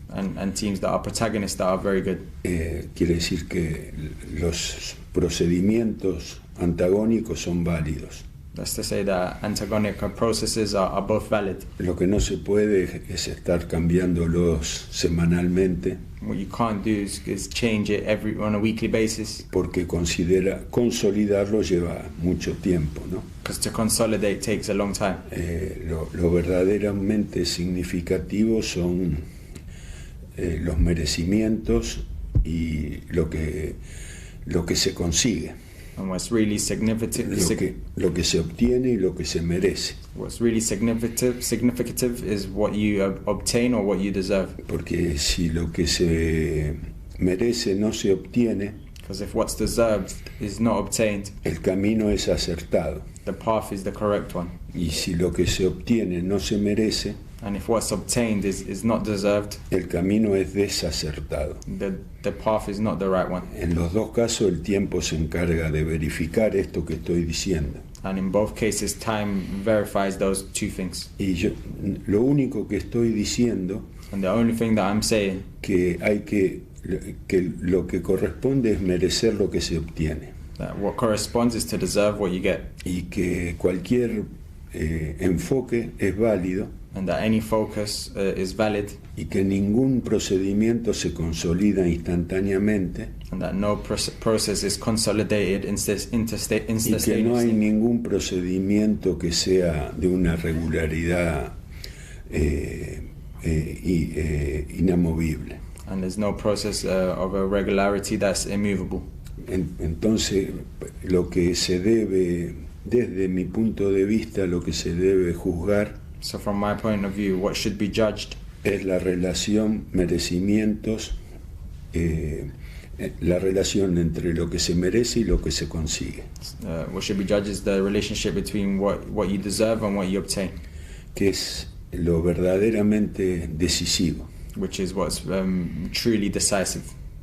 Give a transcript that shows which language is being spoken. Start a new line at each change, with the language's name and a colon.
English: and teams that are protagonists that are very good.
Spanish: Quiere decir que los procedimientos antagónicos son válidos.
English: That's to say that antagonic processes are both valid.
Spanish: Lo que no se puede es estar cambiándolos semanalmente,
English: What you can't do is change it on a weekly basis,
Spanish: porque consolidarlo lleva mucho tiempo, ¿no?
English: because to consolidate takes a long time.
Spanish: Lo verdaderamente significativo son los merecimientos y lo que se consigue,
English: And what's really significant,
Spanish: lo que se obtiene y lo que se merece.
English: what's really significative is what you obtain or what you deserve.
Spanish: Porque si lo que se merece no se obtiene,
English: Because if what's deserved is not obtained,
Spanish: el camino es acertado.
English: the path is the correct one.
Spanish: Y si lo que se obtiene no se merece,
English: And if what's obtained is not deserved,
Spanish: el camino es desacertado.
English: the path is not the right one.
Spanish: En los dos casos el tiempo se encarga de verificar esto que estoy diciendo.
English: And in both cases, time verifies those two things.
Spanish: Y lo único que estoy diciendo
English: And the only thing that I'm saying
Spanish: que lo que corresponde es merecer lo que se obtiene,
English: that what corresponds is to deserve what you get,
Spanish: y que cualquier enfoque es válido,
English: and that any focus is valid,
Spanish: y que ningún procedimiento se consolida instantáneamente,
English: and that no process is consolidated
Spanish: y que no hay
English: instantaneously,
Spanish: ningún procedimiento que sea de una regularidad inamovible.
English: and there's no process of a regularity that's immovable.
Spanish: Entonces, lo que se debe, desde mi punto de vista, lo que se debe juzgar
English: So from my point of view, what should be judged
Spanish: es la relación merecimientos, la relación entre lo que se merece y lo que se consigue,
English: what should be judged is the relationship between what you deserve and what you obtain,
Spanish: que es lo verdaderamente decisivo.
English: which is what's truly decisive.